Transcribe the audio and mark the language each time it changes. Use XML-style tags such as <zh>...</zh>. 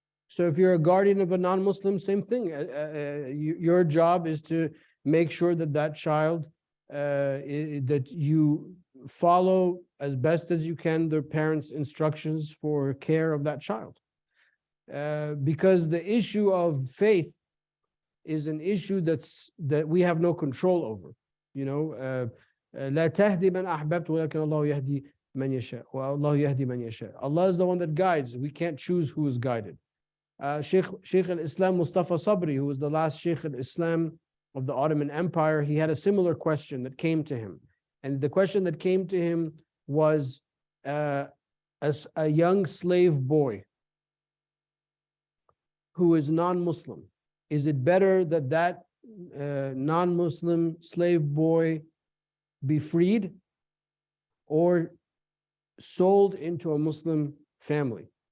<en>So if you're a guardian of a non-Muslim, same thing. Your job is to make sure that child, that you follow as best as you can their parents' instructions for care of that child. Because the issue of faith is an issue that we have no control over.</en> <ar>لا تهدي من أحببت ولكن الله يهدي من يشاء والله يهدي من يشاء.</ar> <en>Allah is the one that guides. We can't choose who is guided. Sheikh al-Islam Mustafa Sabri, who was the last Sheikh al-Islam of the Ottoman Empire, he had a similar question that came to him. And the question that came to him was, as a young slave boy who is non-Muslim, is it better that non-Muslim slave boy be freed or sold into a Muslim family?</en>